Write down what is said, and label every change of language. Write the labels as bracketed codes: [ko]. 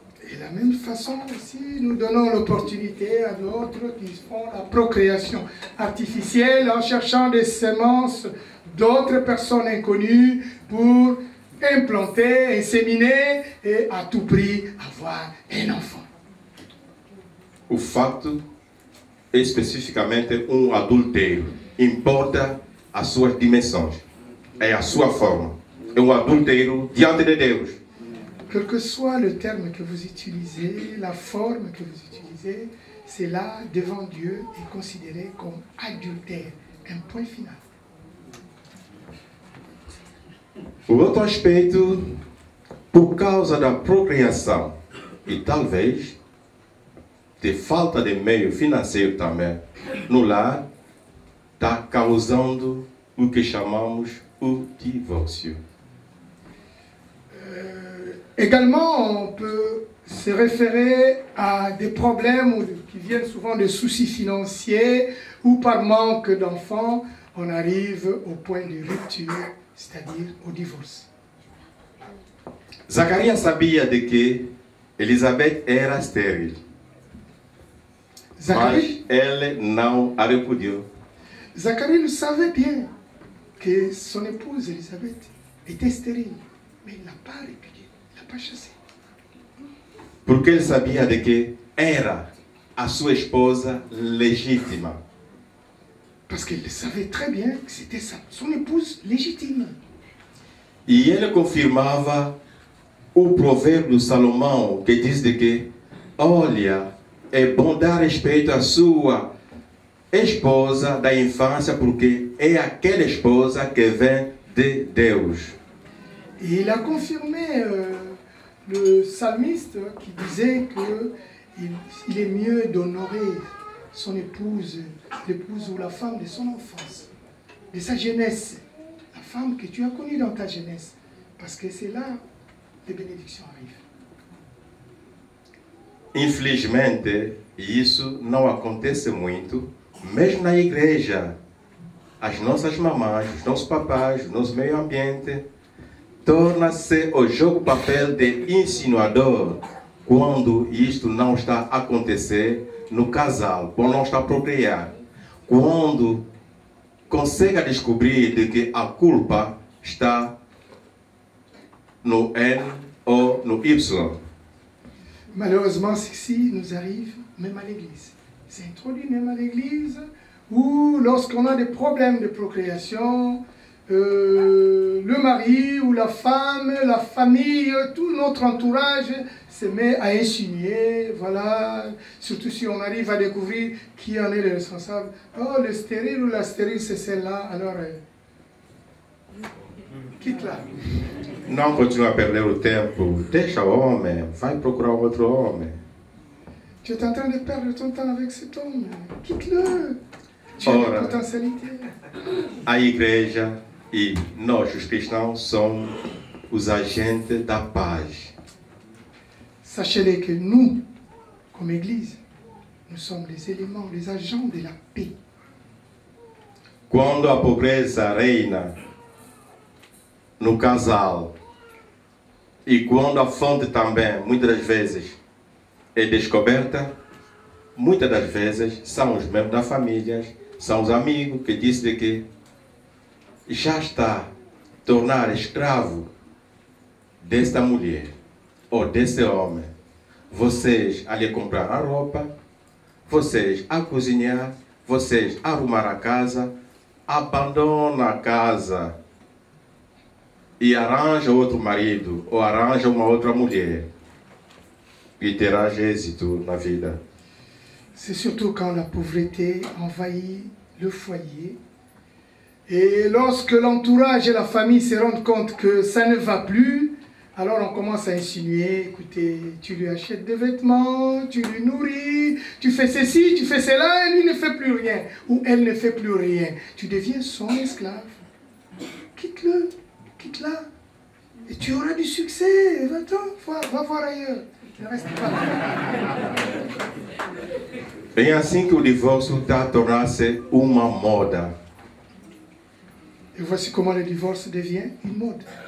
[fr] Et de la même façon aussi, nous donnons l'opportunité à d'autres qui font la procréation artificielle en cherchant des semences d'autres personnes inconnues pour implanter, inséminer et à tout prix avoir un enfant. [pt] O facto, especificamente adultério, importa as suas dimensões, é a sua forma. É adultério diante de Deus. [fr] Quel que soit le terme que vous utilisez, la forme que vous utilisez, c'est là, devant Dieu, est considéré comme adultère. Un point final. [pt] O outro aspecto, por causa da procriação e talvez de falta de meio financeiro também no lar, está causando o que chamamos o divórcio. [fr] Également, on peut se référer à des problèmes qui viennent souvent de soucis financiers ou par manque d'enfants, on arrive au point de rupture, c'est-à-dire au divorce. [pt] Zacarias sabia de que Elizabeth era estéril, mas ele não a repudiou. [fr] Zacharie le savait bien que son épouse Elisabeth était stérile, mais il ne l'a pas répudiée, il ne l'a pas chassée. [pt] Porque ele sabia de que era a sua esposa legítima. [fr] Parce qu'il savait très bien que c'était son épouse légitime. [pt] E ele confirmava o provérbio de Salomão, que diz de que, olha, é bom dar respeito à sua esposa da infância, porque é aquela esposa que vem de Deus. [fr] Et il a confirmé le psalmiste qui disait qu'il est mieux d'honorer son épouse, l'épouse ou la femme de son enfance, de sa jeunesse, la femme que tu as connue dans ta jeunesse, parce que c'est là que les bénédictions arrivent. [pt] Infelizmente, isso não acontece muito, mesmo na igreja. As nossas mamães, os nossos papais, o nosso meio ambiente, torna-se o jogo papel de insinuador quando isto não está a acontecer no casal, quando não está a procriar, quando consegue descobrir de que a culpa está no N ou no Y. [fr] Malheureusement, ceci nous arrive même à l'église. C'est introduit même à l'église où lorsqu'on a des problèmes de procréation, le mari ou la femme, la famille, tout notre entourage se met à insinuer, voilà, surtout si on arrive à découvrir qui en est le responsable. Oh, le stérile ou la stérile, c'est celle-là, alors quitte-la. [pt] Não continua a perder o tempo, deixa o homem, vai procurar outro homem. [fr] Tu es en train de perdre ton temps avec cet homme, quitte-le. Tu as des potentialités. [pt] A igreja e nós, os cristãos, somos os agentes da paz. [fr] Sachez-le que nous, comme Église, nous sommes les éléments, les agents de la paix. [pt] Quando a pobreza reina no casal e quando a fonte também, muitas das vezes, é descoberta, muitas das vezes são os membros da família, são os amigos que dizem que já está a tornar escravo desta mulher ou desse homem. Vocês a lhe comprar a roupa, vocês a cozinhar, vocês a arrumar a casa, abandona a casa e arranja outro marido ou arranja uma outra mulher e terá êxito na vida. [fr] C'est surtout quand la pauvreté envahit le foyer. Et lorsque l'entourage et la famille se rendent compte que ça ne va plus, Alors on commence à insinuer, écoutez, tu lui achètes des vêtements, tu lui nourris, tu fais ceci, tu fais cela, et lui ne fait plus rien, ou elle ne fait plus rien. Tu deviens son esclave. Quitte-le, quitte-la, et tu auras du succès. Va-t'en, va voir ailleurs. Ne reste pas là. [pt] É assim que o divórcio está a tornar-se uma moda. [fr] Et voici comment le divorce devient une mode.